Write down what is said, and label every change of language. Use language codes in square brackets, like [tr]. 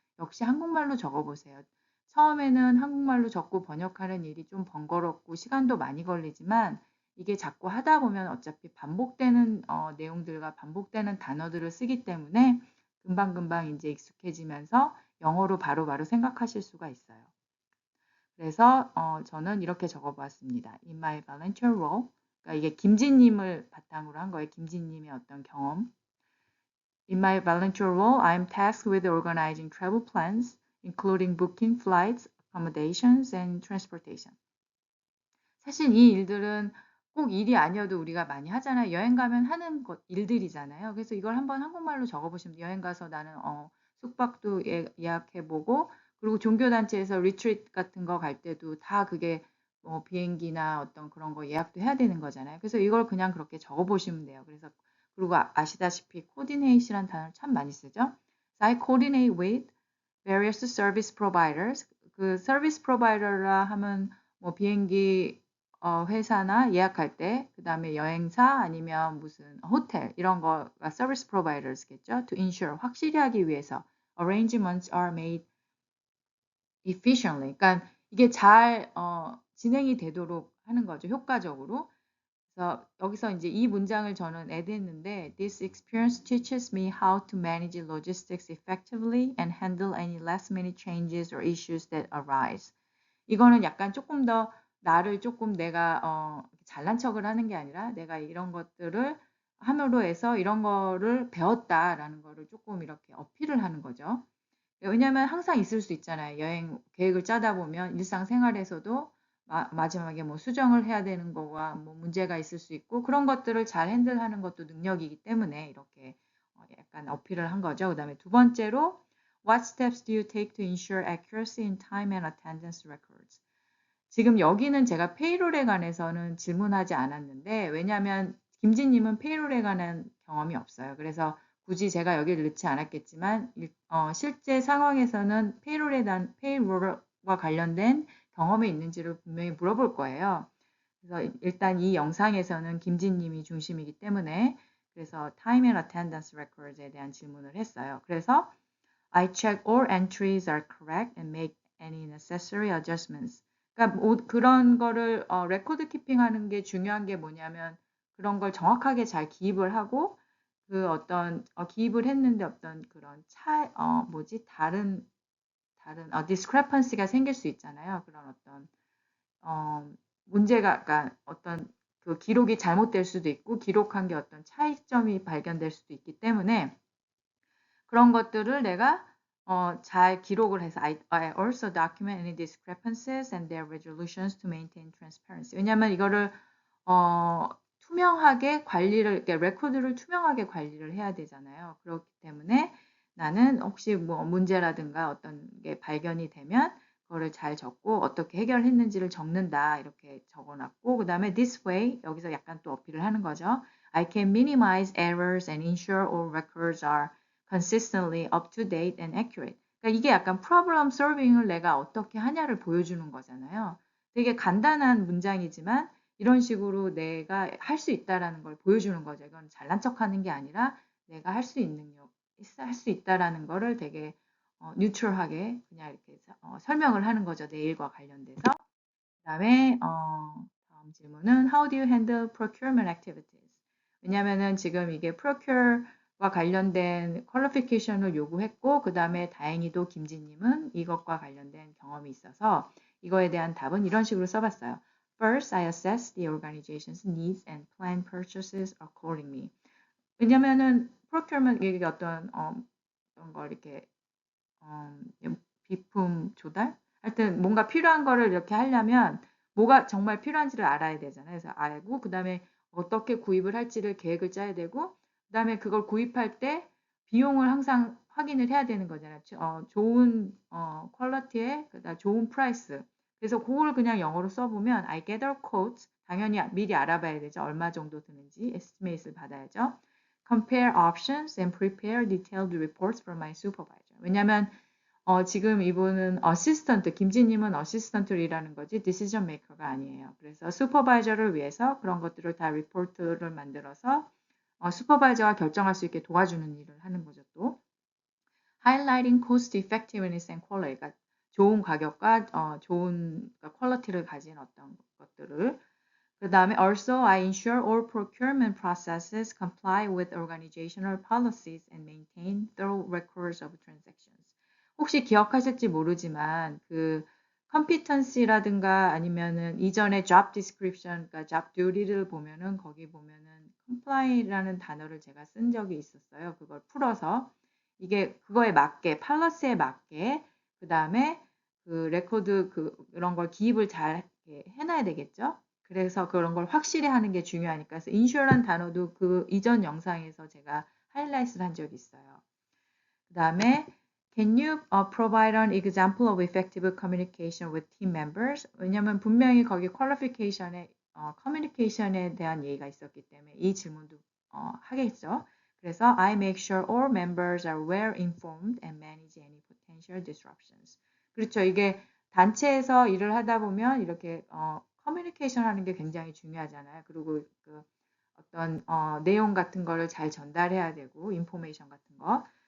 [ko] 역시 한국말로 적어 보세요. 처음에는 한국말로 적고 번역하는 일이 좀 번거롭고 시간도 많이 걸리지만 이게 자꾸 하다 보면 어차피 반복되는 내용들과 반복되는 단어들을 쓰기 때문에 금방금방 이제 익숙해지면서 영어로 바로바로 생각하실 수가 있어요. 그래서 저는 이렇게 적어보았습니다. [en] In my volunteer role, [ko] 그러니까 이게 김진님을 바탕으로 한 거예요. 김진님의 어떤 경험. [en] In my volunteer role, I am tasked with organizing travel plans, including booking flights, accommodations, and transportation. [ko] 사실 이 일들은 꼭 일이 아니어도 우리가 많이 하잖아요. 여행 가면 하는 일들이잖아요. 그래서 이걸 한번 한국말로 적어보시면 여행 가서 나는 숙박도 예약해보고 그리고 종교단체에서 리트리트 같은 거 갈 때도 다 그게 뭐 비행기나 어떤 그런 거 예약도 해야 되는 거잖아요. 그래서 이걸 그냥 그렇게 적어보시면 돼요. 그래서 그리고 아시다시피 coordinate이라는 단어를 참 많이 쓰죠. [en] So I coordinate with various service providers. [ko] 그 서비스 프로바이더라 하면 뭐 비행기 회사나 예약할 때, 그 다음에 여행사 아니면 무슨 호텔 이런 거가 서비스 프로바이더스겠죠. [en] To ensure [ko] 확실히 하기 위해서 [en] arrangements are made efficiently. [ko] 그러니까 이게 잘 진행이 되도록 하는 거죠. 효과적으로. 그래서 여기서 이제 이 문장을 저는 add 했는데 [en] This experience teaches me how to manage logistics effectively and handle any last minute changes or issues that arise. [ko] 이거는 약간 조금 더 나를 조금 내가 잘난 척을 하는 게 아니라 내가 이런 것들을 함으로 해서 이런 거를 배웠다라는 거를 조금 이렇게 어필을 하는 거죠. 왜냐하면 항상 있을 수 있잖아요. 여행 계획을 짜다 보면 일상생활에서도 마지막에 뭐 수정을 해야 되는 거와 뭐 문제가 있을 수 있고 그런 것들을 잘 핸들하는 것도 능력이기 때문에 이렇게 약간 어필을 한 거죠. 그다음에 두 번째로 [en] What steps do you take to ensure accuracy in time and attendance records? [ko] 지금 여기는 제가 페이롤에 관해서는 질문하지 않았는데 왜냐하면 김지님은 페이롤에 관한 경험이 없어요. 그래서 굳이 제가 여기를 넣지 않았겠지만 실제 상황에서는 페이롤과 관련된 경험이 있는지를 분명히 물어볼 거예요. 그래서 일단 이 영상에서는 김지님이 중심이기 때문에 그래서 Time and Attendance Records에 대한 질문을 했어요. 그래서 [en] I check all entries are correct and make any necessary adjustments. [ko] 그러니까 그런 거를 레코드 키핑하는 게 중요한 게 뭐냐면 그런 걸 정확하게 잘 기입을 하고 그 어떤 기입을 했는데 어떤 그런 다른 discrepancy가 생길 수 있잖아요. 그런 어떤 문제가 그러니까 어떤 그 기록이 잘못될 수도 있고 기록한 게 어떤 차이점이 발견될 수도 있기 때문에 그런 것들을 내가 잘 기록을 해서 [en] I also document any discrepancies and their resolutions to maintain transparency. [ko] 왜냐하면 이거를 투명하게 관리를 이렇게 레코드를 투명하게 관리를 해야 되잖아요. 그렇기 때문에 나는 혹시 뭐 문제라든가 어떤 게 발견이 되면 그거를 잘 적고 어떻게 해결했는지를 적는다 이렇게 적어놨고 그 다음에 [en] this way [ko] 여기서 약간 또 어필을 하는 거죠. [en] I can minimize errors and ensure all records are consistently up to date and accurate. [ko] 그러니까 이게 약간 problem solving을 내가 어떻게 하냐를 보여주는 거잖아요. 되게 간단한 문장이지만 이런 식으로 내가 할 수 있다라는 걸 보여주는 거죠. 이건 잘난 척하는 게 아니라 내가 할 수 있다라는 거를 되게 뉴트럴하게 그냥 이렇게 설명을 하는 거죠. 내 일과 관련돼서. 그다음에 다음 질문은 [en] How do you handle procurement activities? [ko] 왜냐면은 지금 이게 procure와 관련된 퀄리피케이션을 요구했고 그다음에 다행히도 김지님은 이것과 관련된 경험이 있어서 이거에 대한 답은 이런 식으로 써봤어요. [en] First, I assess the organization's needs and plan purchases accordingly. [ko] 왜냐면은 procurement 이게 어떤 걸 이렇게 비품 조달? 하여튼 뭔가 필요한 거를 이렇게 하려면 뭐가 정말 필요한지를 알아야 되잖아요. 그래서 알고 그다음에 어떻게 구입을 할지를 계획을 짜야 되고 그다음에 그걸 구입할 때 비용을 항상 확인을 해야 되는 거잖아요. 좋은 퀄리티에 그다음 좋은 프라이스. 그래서 그걸 그냥 영어로 써보면 [en] I gather quotes [ko] 당연히 미리 알아봐야 되죠. 얼마 정도 드는지 에스티메이트를 받아야죠. [en] Compare options and prepare detailed reports for my supervisor. [ko] 왜냐하면 지금 이분은 어시스턴트, 김지님은 어시스턴트를 일하는 거지 디시전 메이커가 아니에요. 그래서 슈퍼바이저를 위해서 그런 것들을 다 리포트를 만들어서 슈퍼바이저가 결정할 수 있게 도와주는 일을 하는 거죠 또. [en] Highlighting cost effectiveness and quality, [ko] 그러니까 좋은 가격과 좋은 퀄리티를 가진 어떤 것들을 그 다음에 [en] also I ensure all procurement processes comply with organizational policies and maintain thorough records of transactions. [ko] 혹시 기억하실지 모르지만 그 competency라든가 아니면은 이전에 job description, 그러니까 job duty를 보면은 거기 보면은 comply라는 단어를 제가 쓴 적이 있었어요. 그걸 풀어서 이게 그거에 맞게 팔러스에 맞게 그 다음에 그 레코드 그런 걸 기입을 잘 해놔야 되겠죠. 그래서 그런 걸 확실히 하는 게 중요하니까. 그래서 insure란 단어도 그 이전 영상에서 제가 하이라이트를 한 적이 있어요. 그 다음에 [en] Can you provide an example of effective communication with team members? [ko] 왜냐면 분명히 거기 qualification에 communication에 대한 얘기가 있었기 때문에 이 질문도 하겠죠. 그래서 [en] I make sure all members are well informed and manage any potential disruptions. [ko] 그렇죠. 이게 단체에서 일을 하다 보면 이렇게 커뮤니케이션 하는 게 굉장히 중요하잖아요. 그리고 그 어떤 내용 같은 거를 잘 전달해야 되고 인포메이션 같은 거.